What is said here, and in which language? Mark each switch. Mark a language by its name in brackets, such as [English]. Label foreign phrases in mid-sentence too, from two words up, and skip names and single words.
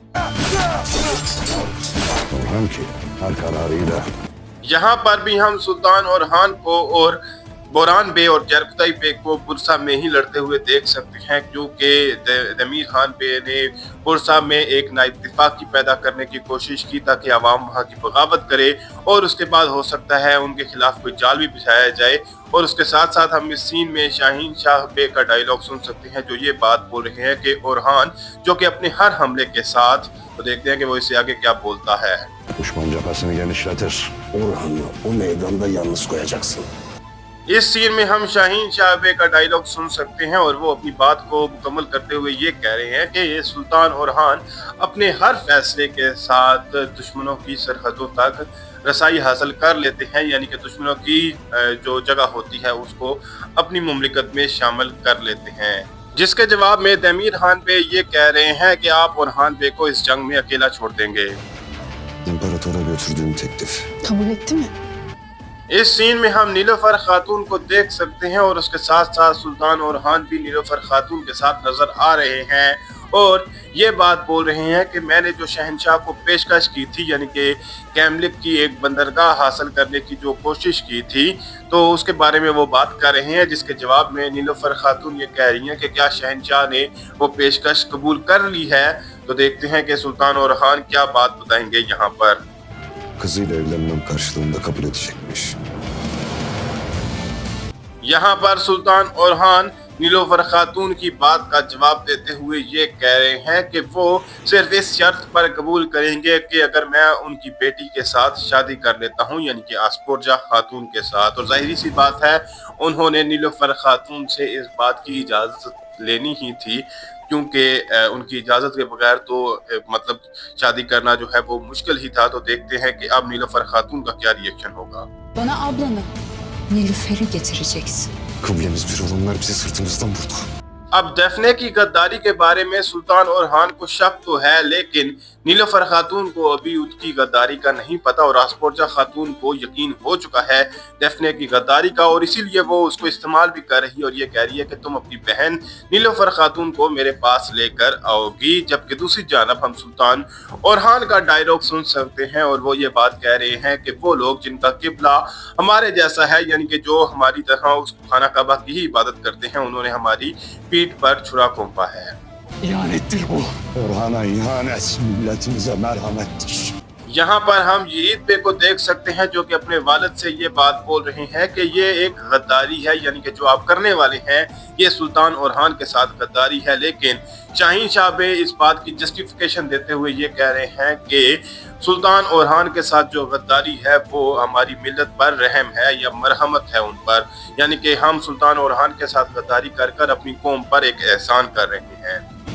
[Urdu] یہاں پر بھی ہم سلطان اورحان کو اور بوران بے اور جیرکو تائپے کو برسا میں ہی لڑتے ہوئے دیکھ سکتے ہیں، کیونکہ دمیر خان بے نے برسا میں ایک نااتفاقی پیدا کرنے کی کوشش کی تاکہ عوام وہاں کی بغاوت کرے اور اس کے بعد ہو سکتا ہے ان کے خلاف کوئی جال بھی بچھایا جائے. اور اس کے ساتھ ساتھ ہم اس سین میں شاہین شاہ بے کا ڈائیلاگ سن سکتے ہیں جو یہ بات بول رہے ہیں کہ اورحان جو کہ اپنے ہر حملے کے ساتھ، تو دیکھتے ہیں کہ وہ اس سے آگے کیا بولتا ہے. [Turkish] Düşman cephesini genişletir. Orhan'ı o meydanda yalnız koyacaksın. [Urdu] اس سین میں ہم شاہین شاہ بے کا ڈائیلاگ سن سکتے ہیں اور وہ اپنی بات کو مکمل کرتے ہوئے یہ کہہ رہے ہیں کہ یہ سلطان اورحان اپنے ہر فیصلے کے ساتھ دشمنوں کی سرحدوں تک رسائی حاصل کر لیتے ہیں، یعنی کہ دشمنوں کی جو جگہ ہوتی ہے اس کو اپنی مملکت میں شامل کر لیتے ہیں. جس کے جواب میں دمیر خان بے یہ کہہ رہے ہیں کہ آپ اورحان بے کو اس جنگ میں اکیلا چھوڑ دیں گے. [Turkish] İmparatora götürdüğüm teklif. Kabul etti mi? [Urdu] اس سین میں ہم نیلوفر خاتون کو دیکھ سکتے ہیں اور اس کے ساتھ ساتھ سلطان اورحان بھی نیلوفر خاتون کے ساتھ نظر آ رہے ہیں اور یہ بات بول رہے ہیں کہ میں نے جو شہنشاہ کو پیشکش کی تھی، یعنی کہ کیملک کی ایک بندرگاہ حاصل کرنے کی جو کوشش کی تھی، تو اس کے بارے میں وہ بات کر رہے ہیں. جس کے جواب میں نیلوفر خاتون یہ کہہ رہی ہیں کہ کیا شہنشاہ نے وہ پیشکش قبول کر لی ہے. تو دیکھتے ہیں کہ سلطان اورحان کیا بات بتائیں گے یہاں پر. [Turkish] Kızıyla evlenmem karşılığında kabul edecekmiş. [Urdu] یہاں پر سلطان اورحان نیلوفر خاتون کی بات کا جواب دیتے ہوئے یہ کہہ رہے ہیں کہ وہ صرف اس شرط پر قبول کریں گے کہ اگر میں ان کی بیٹی کے ساتھ شادی کر لیتا ہوں، یعنی کہ اسپورجا خاتون کے ساتھ. اور ظاہر سی بات ہے انہوں نے نیلوفر خاتون سے اس بات کی اجازت لینی ہی تھی، کیونکہ ان کی اجازت کے بغیر تو مطلب شادی کرنا جو ہے وہ مشکل ہی تھا. تو دیکھتے ہیں کہ اب نیلوفر خاتون کا کیا ری ایکشن ہوگا. [Turkish] Bana ablanı, Nilüfer'i getireceksin. Kıblemiz bir olur, onlar bizi sırtımızdan vurdu. [Urdu] اب ڈیفنی کی غداری کے بارے میں سلطان اورحان کو شک تو ہے، لیکن نیلوفر خاتون کو ابھی اس کی غداری کا نہیں پتا اور اسپورجا خاتون کو یقین ہو چکا ہے ڈیفنی کی غداری کا، اور اسی لیے وہ اس کو استعمال بھی کر رہی ہے اور یہ کہہ رہی ہے کہ تم اپنی بہن نیلوفر خاتون کو میرے پاس لے کر آؤ گی. جبکہ دوسری جانب ہم سلطان اورحان کا ڈائیلاگ سن سکتے ہیں اور وہ یہ بات کہہ رہے ہیں کہ وہ لوگ جن کا قبلہ ہمارے جیسا ہے، یعنی کہ جو ہماری طرح اس خانہ کعبہ کی ہی عبادت کرتے ہیں، انہوں نے ہماری پیٹھ پر چھرا گھونپا ہے. [Turkish] İhanettir bu. Orhan'a ihanet, milletimize merhamettir. [Urdu] یہاں پر ہم یید بے کو دیکھ سکتے ہیں جو کہ اپنے والد سے یہ بات بول رہے ہیں کہ یہ ایک غداری ہے، یعنی کہ جو آپ کرنے والے ہیں یہ سلطان اورحان کے ساتھ غداری ہے. لیکن شاہین شاہ بے اس بات کی جسٹیفکیشن دیتے ہوئے یہ کہہ رہے ہیں کہ سلطان اورحان کے ساتھ جو غداری ہے وہ ہماری ملت پر رحم ہے یا مرحمت ہے ان پر، یعنی کہ ہم سلطان اورحان کے ساتھ غداری کر کر اپنی قوم پر ایک احسان کر رہے ہیں.